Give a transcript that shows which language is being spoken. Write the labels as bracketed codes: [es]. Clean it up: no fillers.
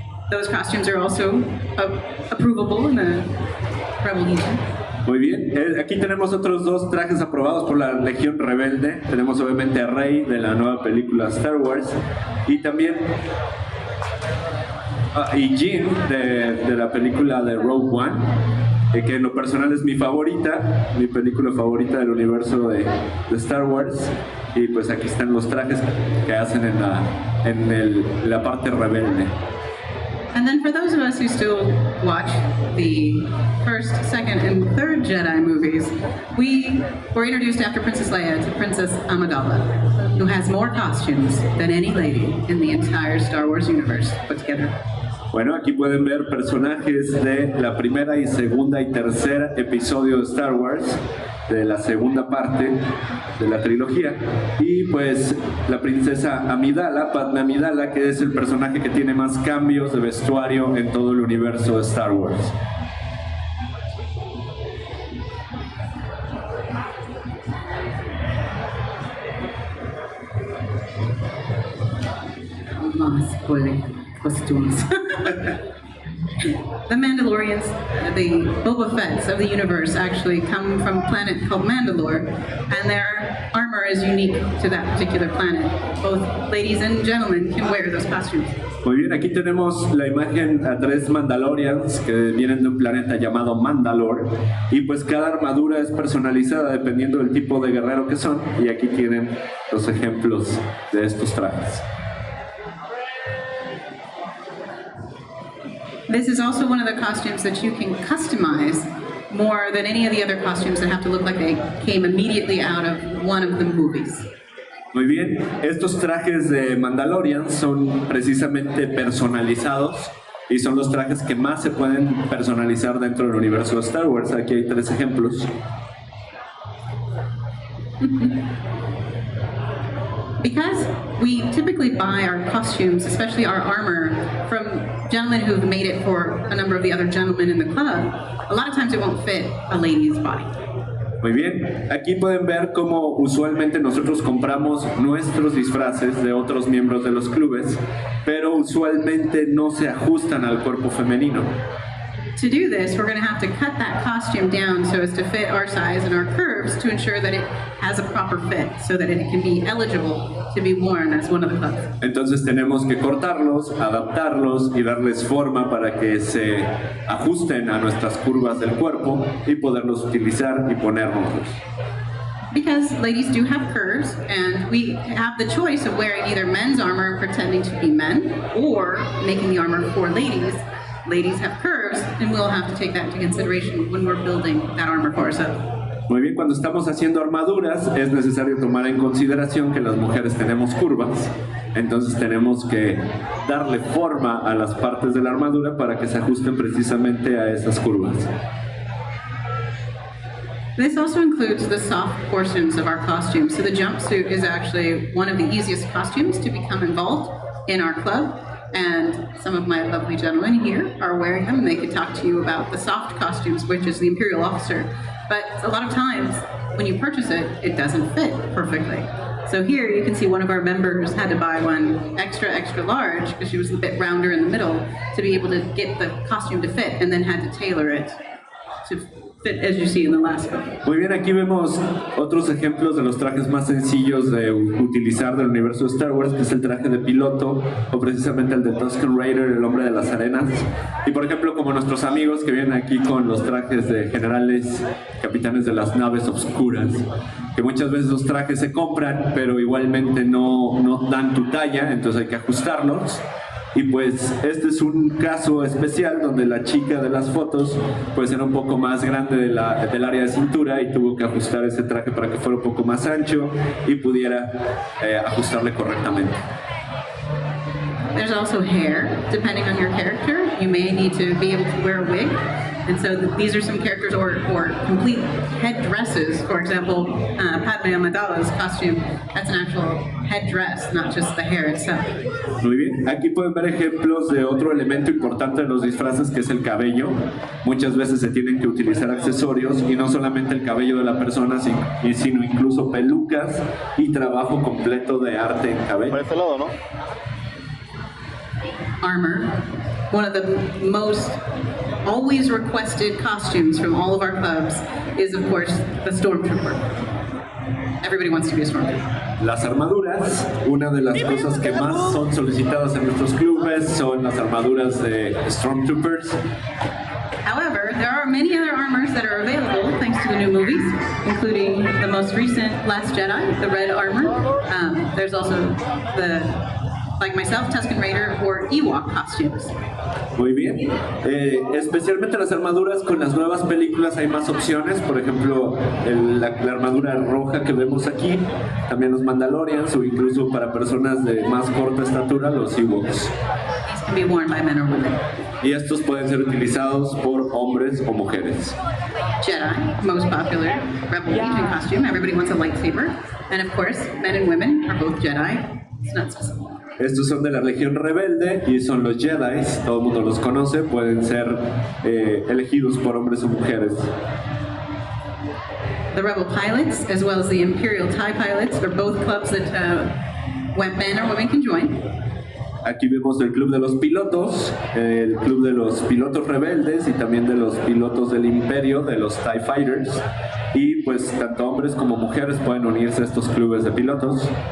[en] Those costumes are also approvable in the Rebel Legion. [es] Muy bien, aquí tenemos otros dos trajes aprobados por la Legión Rebelde. Tenemos obviamente a Rey de la nueva película Star Wars, y también y Jyn de la película de Rogue One, que en lo personal es mi favorita, mi película favorita del universo de Star Wars. Y pues aquí están los trajes que hacen en la parte rebelde. [en] And then for those of us who still watch the first, second, and third Jedi movies, we were introduced after Princess Leia to Princess Amidala, who has more costumes than any lady in the entire Star Wars universe put together. [es] Bueno, aquí pueden ver personajes de la primera y segunda y tercer episodio de Star Wars, de la segunda parte de la trilogía, y pues la princesa Amidala, Padme Amidala, que es el personaje que tiene más cambios de vestuario en todo el universo de Star Wars. [en] Spoiling costumes. The Mandalorians, the Boba Fetts of the universe, actually come from a planet called Mandalore, and their armor is unique to that particular planet. Both ladies and gentlemen can wear those costumes. [es] Muy bien, aquí tenemos la imagen a 3 Mandalorians que vienen de un planeta llamado Mandalore, y pues cada armadura es personalizada dependiendo del tipo de guerrero que son, y aquí tienen los ejemplos de estos trajes. [en] This is also one of the costumes that you can customize more than any of the other costumes that have to look like they came immediately out of one of the movies. [es] Muy bien, estos trajes de Mandalorian son precisamente personalizados, y son los trajes que más se pueden personalizar dentro del universo de Star Wars. Aquí hay 3 ejemplos. [en] Because we typically buy our costumes, especially our armor, from gentlemen who've made it for a number of the other gentlemen in the club, a lot of times it won't fit a lady's body. [es] Muy bien, aquí pueden ver cómo usualmente nosotros compramos nuestros disfraces de otros miembros de los clubes, pero usualmente no se ajustan al cuerpo femenino. [en] To do this, we're going to have to cut that costume down so as to fit our size and our curves to ensure that it has a proper fit so that it can be eligible to be worn as one of the clubs. [es] Entonces tenemos que cortarlos, adaptarlos y darles forma para que se ajusten a nuestras curvas del cuerpo y poderlos utilizar y ponernoslos. [en] Because ladies do have curves, and we have the choice of wearing either men's armor and pretending to be men, or making the armor for ladies. Ladies have curves, and we'll have to take that into consideration when we're building that armor for ourselves. [es] Muy bien, cuando estamos haciendo armaduras es necesario tomar en consideración que las mujeres tenemos curvas, entonces tenemos que darle forma a las partes de la armadura para que se ajusten precisamente a esas curvas. [en] This also includes the soft portions of our costume. So the jumpsuit is actually one of the easiest costumes to become involved in our club. And some of my lovely gentlemen here are wearing them, and they could talk to you about the soft costumes, which is the Imperial Officer. But a lot of times, when you purchase it, it doesn't fit perfectly. So here you can see one of our members had to buy one extra large because she was a bit rounder in the middle to be able to get the costume to fit, and then had to tailor it to fit as you see in the last one. [es] Muy bien, aquí vemos otros ejemplos de los trajes más sencillos de utilizar del universo de Star Wars, que es el traje de piloto, o precisamente el de Tusken Raider, el hombre de las arenas. Y por ejemplo, como nuestros amigos que vienen aquí con los trajes de generales, capitanes de las naves oscuras, que muchas veces los trajes se compran, pero igualmente no dan tu talla, entonces hay que ajustarlos. Y pues este es un caso especial donde la chica de las fotos pues era un poco más grande del área de cintura y tuvo que ajustar ese traje para que fuera un poco más ancho y pudiera ajustarle correctamente. [en] There's also hair. Depending on your character, you may need to be able to wear a wig. And so these are some characters or complete head dresses. For example, Padme Amidala's costume, that's an actual head dress, not just the hair itself. [es] Muy bien, aquí pueden ver ejemplos de otro elemento importante de los disfraces, que es el cabello. Muchas veces se tienen que utilizar accesorios y no solamente el cabello de la persona, sino incluso pelucas y trabajo completo de arte en cabello. Por este lado, ¿no? [en] Armor, one of the most always requested costumes from all of our clubs is, of course, the Stormtrooper. Everybody wants to be a Stormtrooper. [es] Las armaduras, una de las cosas que más son solicitadas en nuestros clubes son las armaduras de Stormtroopers. [en] However, there are many other armors that are available thanks to the new movies, including the most recent Last Jedi, the red armor. There's also the, like myself, Tusken Raider or Ewok costumes. [es] Muy bien. Especialmente las armaduras con las nuevas películas hay más opciones. Por ejemplo, la armadura roja que vemos aquí, también los Mandalorians o incluso para personas de más corta estatura, los Ewoks. [en] These can be worn by men or women. [es] Y estos pueden ser utilizados por hombres o mujeres. [en] Jedi, most popular Rebel Legion costume. Everybody wants a lightsaber. And of course, men and women are both Jedi. It's not specific. [es] Estos son de la Legión Rebelde y son los Jedi, todo el mundo los conoce, pueden ser elegidos por hombres o mujeres. [en] The Rebel Pilots, as well as the Imperial TIE Pilots, are both clubs that men or women can join. [es] Aquí vemos el Club de los Pilotos, el Club de los Pilotos Rebeldes y también de los Pilotos del Imperio, de los TIE Fighters. Y pues tanto hombres como mujeres pueden unirse a estos clubes de pilotos.